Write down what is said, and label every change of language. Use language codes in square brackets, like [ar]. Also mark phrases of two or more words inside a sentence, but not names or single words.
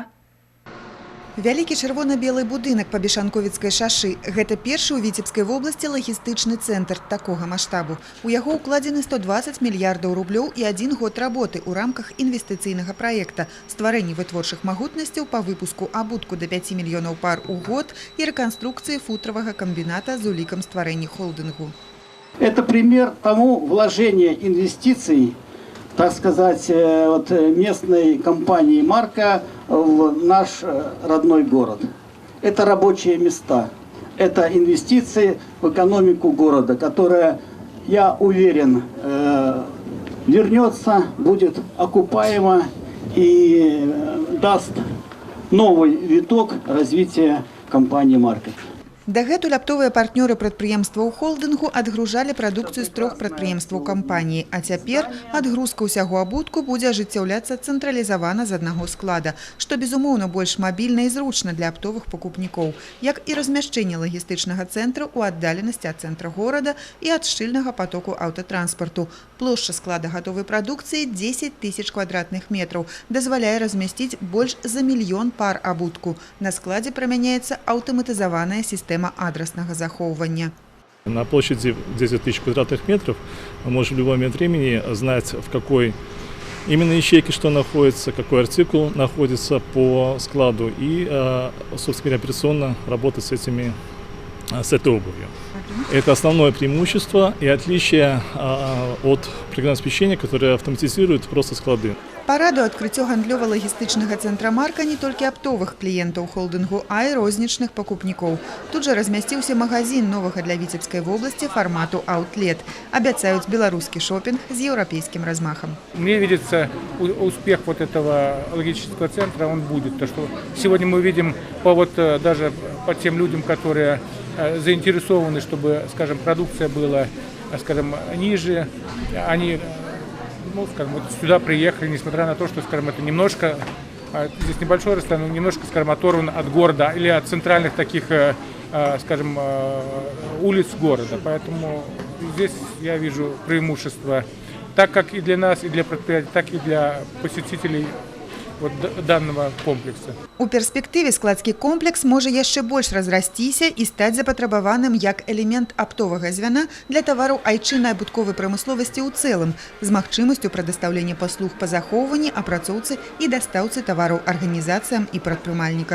[be] Вялікі чырвона-белы будынак па Бешанковіцкай шашы – гэта першы ў Віцебскай вобласці лагістычны цэнтр такога маштабу. У яго ўкладзены 120 мільярдаў рублёў і 1 год работы ў рамках інвестыцыйнага праекта, стварэнні вытворчых магутнасцяў па выпуску абутку да 5 мільёнаў пар у год і рэканструкцыі футравага камбіната з улікам стварэння холдынгу. [ru] Это пример тому вложения инвестиций, так сказать, вот местной компании «Марка» в наш родной город. Это рабочие места, это инвестиции в экономику города, которая, я уверен, вернется, будет окупаема и даст новый виток развития компании «Марка». [be] Дагэтуль аптовыя партнёры прадпрыемства ў холдынгу адгружалі прадукцыю з 3 прадпрыемстваў кампаніі, а цяпер адгрузка ўсяго абутку будзе ажыццяўляцца цэнтралізавана з аднаго склада, што, безумоўна, больш мабільна і зручна для аптовых пакупнікоў, як і размяшчэнне лагістычнага цэнтра ў аддаленасці ад цэнтра горада і ад шчыльнага патоку аўтатранспарту. Плошча склада гатовай прадукцыі 10 тысяч квадратных метраў, дазваляе размясціць больш за 1 мільён пар абутку. На складзе прымяняецца аўтаматызаваная сістэма адраснага захоўвання. [ru] На площади 10 тысяч квадратных метров мы можем в любой момент времени знать, в какой именно ячейке что находится, какой артикул находится по складу и, собственно говоря, операционно работать с этой обувью. Это основное преимущество и отличие от программного обеспечения, которое автоматизирует просто склады. [be] Параду адкрыццё гандлёва-лагістычнага цэнтра «Марка» не толькі аптовых кліентаў холдынгу, а і рознічных пакупнікоў. Тут жа размясціўся магазин новага для Віцебскай вобласці фармату «Аутлет». Абяцаюць беларускі шопінг з еўрапейскім размахам. [ru] Мне видится успех вот этого логистического центра, он будет. То, что сегодня мы видим даже по тем людям, которые заинтересованы, чтобы, скажем, продукция была, скажем, ниже, они вот сюда приехали, несмотря на то, что, скажем, это немножко, здесь небольшое расстояние, немножко, скажем, оторван от города или от центральных таких, скажем, улиц города. Поэтому здесь я вижу преимущество так как и для нас, и для предприятий, так и для посетителей данного комплекса. [be] У перспектыве складскі комплекс можа яшчэ больш разрасціся і стаць запатрабаваным як элемент аптовага звяна для тавараў айчыннай абутковай прамысловасці ў цэлым з магчымасцю прадастаўлення паслуг па захоўванні, апрацоўцы і дастаўцы тавараў арганізацыям і прадпрымальнікам.